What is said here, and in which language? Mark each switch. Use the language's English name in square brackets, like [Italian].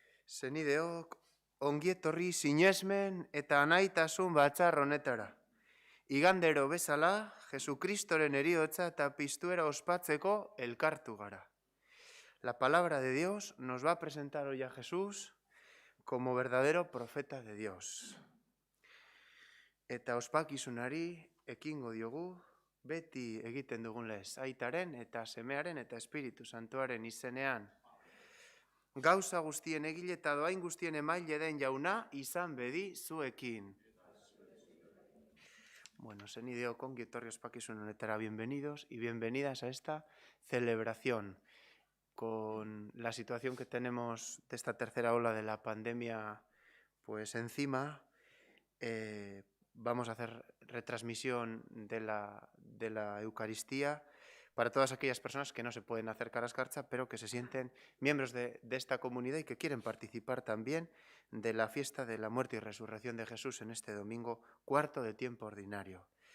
[Basque] Zenideok, ongietorri sinesmen eta anaitasun batzar honetara. Igandero bezala, Jesukristoren heriotza eta piztuera ospatzeko elkartu gara. [Spanish] La palabra de Dios nos va a presentar hoy a Jesús como verdadero profeta de Dios. [Basque] Eta ospakizunari ekingo diogu, beti egiten dugun lez, aitaren eta semearen eta Espiritu Santuaren izenean. Gauza guztien egile eta doain guztien emaile den jauna izan bedi zuekin. [Spanish] Bueno, [Basque] zenideok ongi etorri ospakizun honetara, [Spanish] bienvenidos y bienvenidas a esta celebración. Con la situación que tenemos de esta tercera ola de la pandemia pues encima, vamos a hacer retransmisión de la Eucaristía para todas aquellas personas que no se pueden acercar a Escarcha, pero que se sienten miembros de esta comunidad y que quieren participar también de la fiesta de la muerte y resurrección de Jesús en este domingo cuarto de tiempo ordinario.